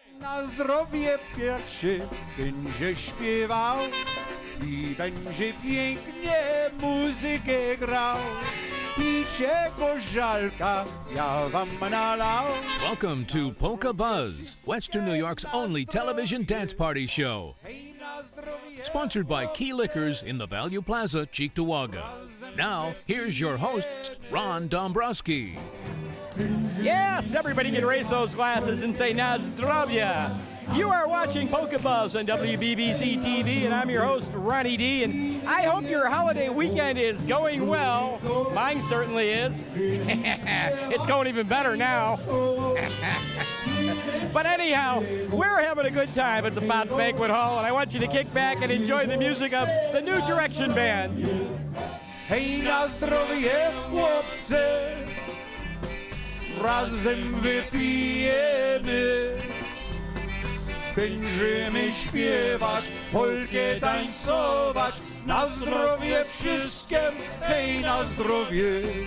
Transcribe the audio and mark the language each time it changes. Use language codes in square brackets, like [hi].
[pl] Na zdrowie pierwszy będzie śpiewał i będzie pięknie muzykę grał. Picie gorzalka ja wam nalał. [en] Welcome to Polka Buzz, Western New York's only television dance party show. [pl] Hej, na zdrowie. [en] Sponsored by Key Liquors in the Value Plaza, Cheektowaga. Now, here's your host, Ron Dombrowski. Yes, everybody can raise those glasses and say na zdrowie. You are watching Polka Buzz on WBBZ-TV, and I'm your host, Ronnie D. And I hope your holiday weekend is going well. Mine certainly is. It's going even better now. But anyhow, we're having a good time at the Potts Banquet Hall, and I want you to kick back and enjoy the music of the New Direction Band. [pl] Hej, na zdrowie chłopcy, razem wypijemy. Będziemy śpiewać, polkę tańcować, na zdrowie wszystkim, hej, na zdrowie.